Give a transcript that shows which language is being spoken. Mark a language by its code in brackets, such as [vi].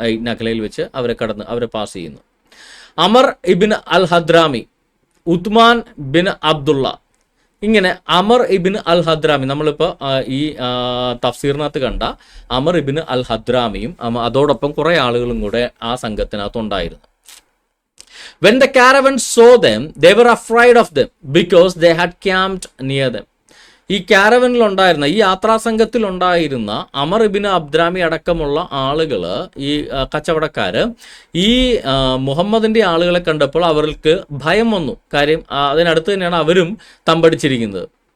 [ml] നഖലയിൽ വെച്ച് അവരെ പാസ് ചെയ്യുന്നു. അമർ ഇബിൻ അൽ ഹദ്രാമി, ഉത്മാൻ ബിൻ അബ്ദുള്ള ഇങ്ങനെ അമർ ഇബിൻ അൽ ഹദ്രാമി, നമ്മളിപ്പോൾ ഈ തഫ്സീറിനകത്ത് കണ്ട അമർ ഇബിൻ അൽ ഹദ്രാമിയും അതോടൊപ്പം കുറേ ആളുകളും കൂടെ ആ സംഘത്തിനകത്തുണ്ടായിരുന്നു. [en] When the caravan saw them, they were afraid of them because they had camped near them. [ml] ഈ ക്യാരവനിലുണ്ടായിരുന്ന, ഈ യാത്രാസംഘത്തിലുണ്ടായിരുന്ന അമർ ഇബിൻ അബ്ദ്രാമി അടക്കമുള്ള ആളുകൾ, ഈ കച്ചവടക്കാർ, ഈ മുഹമ്മദിൻ്റെ ആളുകളെ കണ്ടപ്പോൾ അവർക്ക് ഭയം വന്നു. കാര്യം അതിനടുത്ത് തന്നെയാണ് അവരും തമ്പടിച്ചിരിക്കുന്നത്.